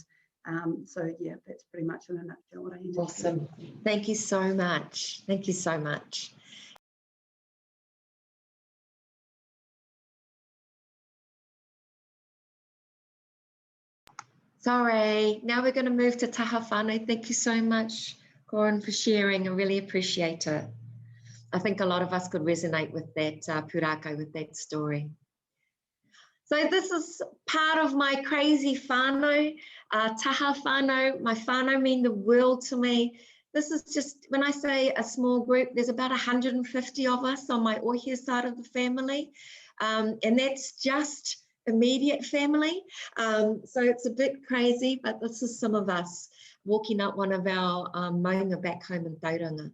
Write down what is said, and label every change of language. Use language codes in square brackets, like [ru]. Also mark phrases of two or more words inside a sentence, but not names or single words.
[en] So yeah, that's pretty much in a nutshell what I need to Awesome. Thank you so much. Thank you so much. Sorry, now we're going to move to [mi] taha whānau. [en] Thank you so much, Corin, for sharing. I really appreciate it. I think a lot of us could resonate with that pūrākau, with that story. So this is part of my crazy whānau, [mi] taha whānau. [en] My whānau mean the world to me. This is just, when I say a small group, there's about 150 of us on my ohia side of the family. And that's just immediate family. So it's a bit crazy, but this is some of us walking up one of our maunga back home in Tauranga.